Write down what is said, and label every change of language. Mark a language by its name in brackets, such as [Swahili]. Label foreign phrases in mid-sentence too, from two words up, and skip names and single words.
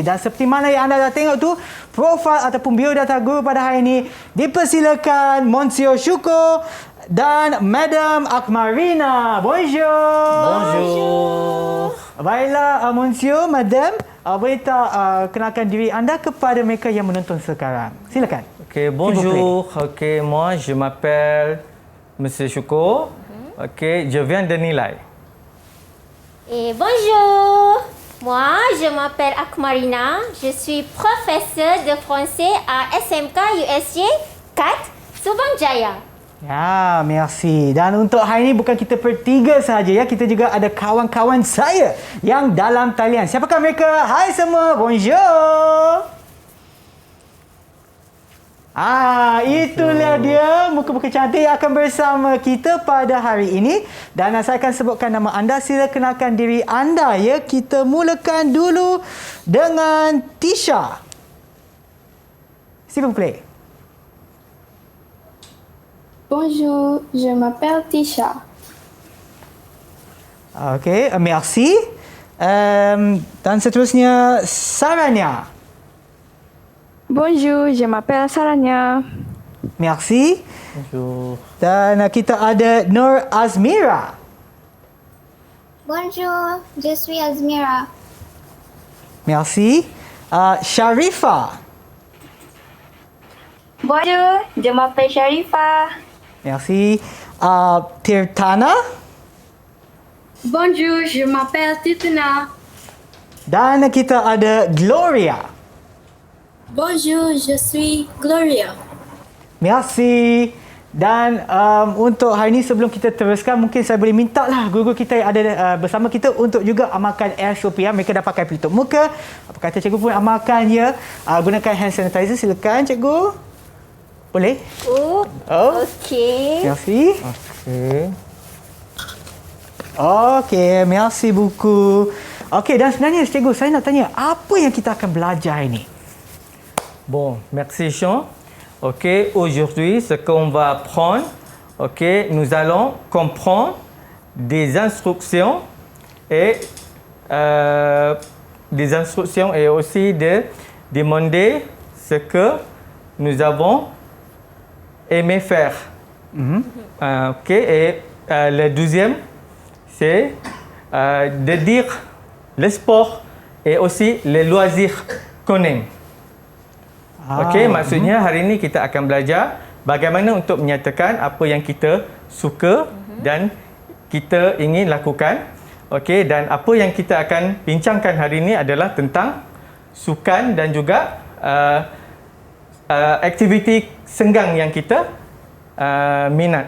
[Malay] Dan seperti mana yang anda dah tengok tu, profil ataupun biodata guru pada hari ini, dipersilakan Monsieur Syukur dan Madam Akmarina. [French] Bonjour. [Malay] Baiklah, Monsieur, Madam, boleh tak kenalkan diri anda kepada mereka yang menonton sekarang? Silakan. [French] Ok, bonjour. Ok, moi, je m'appelle Monsieur Syukur. Ok, je viens de Nilai. Et bonjour. Moi, je m'appelle Akmarina. Je suis professeure de français à SMK USJ 4 Subang Jaya. [Malay] Ya, merci. Dan untuk hari ini bukan kita bertiga sahaja ya. Kita juga ada kawan-kawan saya yang dalam talian. Siapakah mereka? Hai semua. Bonjour. Itulah dia muka-muka cantik yang akan bersama kita pada hari ini. Dan saya akan sebutkan nama anda. Sila kenalkan diri anda ya. Kita mulakan dulu dengan Tisha. [French] S'il vous plaît. Bonjour, je m'appelle Tisha. Okey, merci. [Malay] Dan seterusnya Saranya. [French] Bonjour, je m'appelle Saranya. Merci. Bonjour. [Malay] Dan kita ada Nur Azmira. [French] Bonjour, je suis Azmira. Merci. Sharifa. Bonjour, je m'appelle Sharifa. Merci. Tirtana. Bonjour, je m'appelle Titana. [Malay] Dan kita ada Gloria. [French] Bonjour, je suis Gloria. Merci. [Malay] Dan untuk hari ini sebelum kita teruskan, mungkin saya boleh minta lah guru-guru kita yang ada bersama kita untuk juga amalkan SOP ya. Mereka dah pakai pelitup muka. Apa kata cikgu pun amalkan ya. Gunakan [English] hand sanitizer. [Malay] Silakan cikgu. Boleh? Oh. Okey. [French] Merci. Ok. Okey, merci buku. [Malay] Okey, dan sebenarnya cikgu, saya nak tanya, apa yang kita akan belajar ini? [French] Bon, merci Sean. Ok, aujourd'hui, ce qu'on va apprendre, ok, nous allons comprendre des instructions et aussi de demander ce que nous avons aimé faire. Ok, et le deuxième, c'est de dire le sport et aussi les loisirs qu'on aime. [Malay] Okey, maksudnya hari ini kita akan belajar bagaimana untuk menyatakan apa yang kita suka dan kita ingin lakukan. Okey, dan apa yang kita akan bincangkan hari ini adalah tentang sukan dan juga aktiviti senggang yang kita minat.